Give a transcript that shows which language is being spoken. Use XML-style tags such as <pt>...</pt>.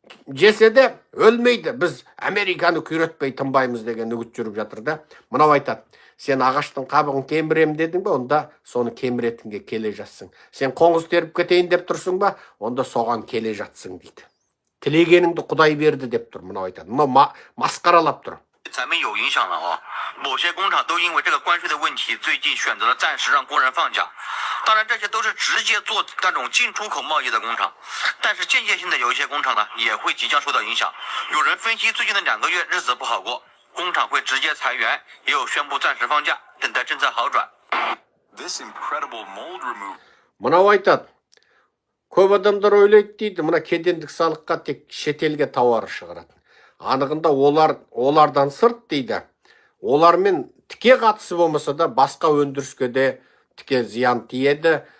<kk>жесе де өлмейді. Біз Американы күйретпей тынбаймыз деген үгіт жүріп жатыр да. Мынау айтады: сен ағаштың қабығын кемірем дедің ба, онда соны кеміретінге келе жатсың. Сен қоңыз теріп кетейін деп тұрсың ба, онда соған келе жатсың дейді. Тілегеніңді Құдай берді деп тұр. Мынау айтады. Мынау масқаралап тұр.</kk> <zh>咱们有影响了啊！某些工厂都因为这个关税的问题，最近选择了暂时让工人放假。当然，这些都是直接做那种进出口贸易的工厂，但是间接性的有一些工厂呢，也会即将受到影响。有人分析，最近的2个月日子不好过，工厂会直接裁员，也有宣布暂时放假，等待政策好转。</zh> <en>This incredible mold remove.</en> <kk>Мынау айтады: көп адамдар ойлайды дейді, мына кедендік салыққа тек шетелге тауар шығаратын. Анығында олардан сырт дейді. Олармен тіке қатысы болмаса да басқа өндіріске де тіке зиян тиеді.</kk>